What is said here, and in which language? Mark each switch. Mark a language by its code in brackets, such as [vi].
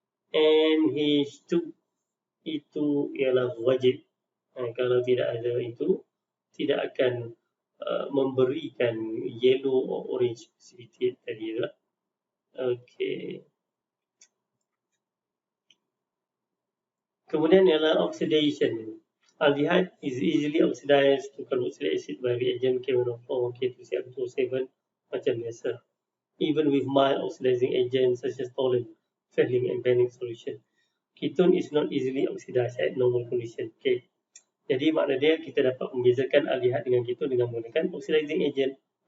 [ms] NH2 itu ialah wajib. Kalau tidak ada itu, tidak akan memberikan [en] yellow or orange precipitate [ms] tadi lah. Okey. Kemudian ialah oxidation. [en] Aldehyde is easily oxidized to carboxylic acid by reagent K1O4, K2CL2O7 [ms] macam biasa. [en] Even with mild oxidizing agents such as toluene, Fehling and Banning solution. Ketone is not easily oxidized at normal condition. Okay. [ms] Jadi makna dia kita dapat membezakan aldehyde dengan ketone dengan menggunakan oxidizing agent.